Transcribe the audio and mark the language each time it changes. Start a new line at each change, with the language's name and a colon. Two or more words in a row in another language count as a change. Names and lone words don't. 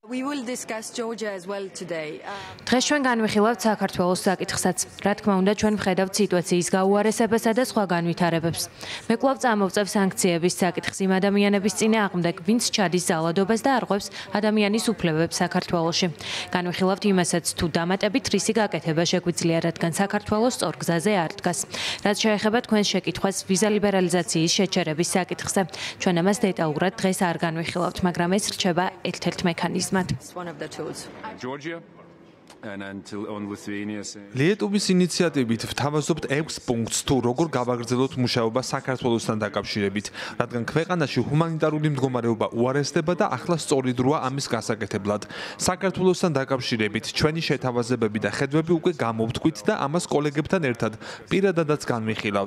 English: We will discuss Georgia as well today.
Georgian: დღეს ჩვენ განვიხილავთ საქართველოს საკითხსაც. რა თქმა უნდა, ჩვენ ვხედავთ სიტუაციის გაუარესებასა და სხვა განვითარებებს. მე კვლავ წამოვწევ სანქციების საკითხს იმ ადამიანების წინააღმდეგ, ვინც ჩადის ძალადობას და არღვევს ადამიანის უფლებებს საქართველოში. განვიხილავთ იმასაც, თუ დამატებით რისი გაკეთება შეგვიძლია, რადგან საქართველოს სწორ გზაზე არ დგას. რაც შეეხება თქვენს შეკითხვას ვიზა ლიბერალიზაციის შეჩერების საკითხზე. ჩვენ ამას დეტალურად დღეს არ განვიხილავთ, მაგრამ ეს რჩება ერთ-ერთ მექანიზმად.
English: One of the tools. Georgia and until on Lithuania.
Georgian: ლიეტუვის ინიციატივით ვთავაზობთ 6 პუნქტს თუ როგორ გავაგრძელოთ მუშაობა საქართველოსთან დაკავშირებით, რადგან ქვეყანაში ჰუმანიტარული მდგომარეობა უარესდება და ახლა სწორი დროა ამის გასაკეთებლად. საქართველოსთან დაკავშირებით ჩვენი შეთავაზებები და ხედვები უკვე გამოვთქვით და ამას კოლეგებთან ერთად პირადადაც განვიხილავთ.